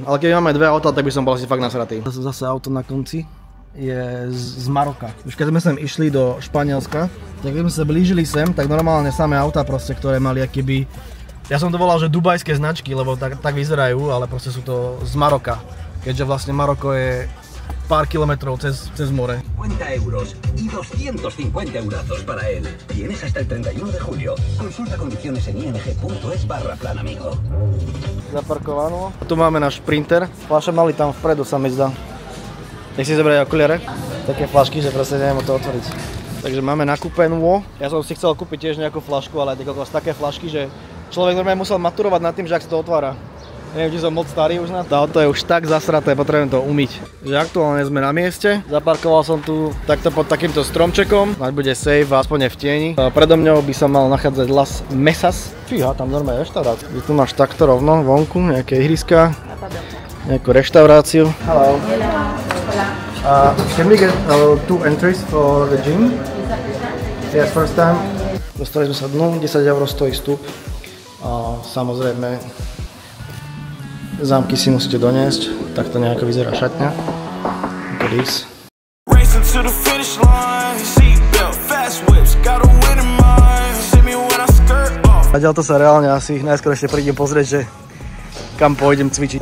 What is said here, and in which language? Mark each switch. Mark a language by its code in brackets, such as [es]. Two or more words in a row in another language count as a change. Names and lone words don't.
[sk] Ale keď máme dve auta, tak by som bol asi fakt nasratý. Zase auto na konci je z Maroka. Už keď sme sem išli do Španielska, tak keď sme sa blížili sem, tak normálne samé auta proste, ktoré mali akýby... Ja som to volal, že dubajské značky, lebo tak vyzerajú, ale proste sú to z Maroka. Keďže vlastne Maroko je pár kilometrov cez more. [es] 50 euros y 250 eurazos para él. Tienes hasta el 31 de julio. Consulta condiciones en ing.es/plan amigo. [sk] Zaparkováno. Tu máme náš Sprinter. Fľaše mali tam vpredu, sa mi zdá. Nech si zobrať okuliare. Také fľašky, že proste neviem to otvoriť. Takže máme nakúpenú. Ja som si chcel kúpiť tiež nejakú fľašku, ale také fľašky, že človek normálne musel maturovať nad tým, že ak sa to otvára. Neviem, či som moc starý už na to. Auto je už tak zasraté, potrebujem to umyť. Že aktuálne sme na mieste. Zaparkoval som tu takto pod takýmto stromčekom. Ať bude safe, aspoň v tieni. Predo mňou by sa mal nachádzať Las Mesas. Fíha, tam normálne reštaurácia. Tu máš takto rovno vonku, nejaké ihriska. Nejakú reštauráciu. [en] Hello. Can we get 2 entries for the gym? Yes, first time. [sk] Dostali sme sa dnu, 10 € stojí vstup. Samozrejme zámky si musíte doniesť, tak to nejako vyzerá šatňa. Zatiaľ to sa reálne asi najskôr ešte prídem pozrieť, že kam pôjdem cvičiť.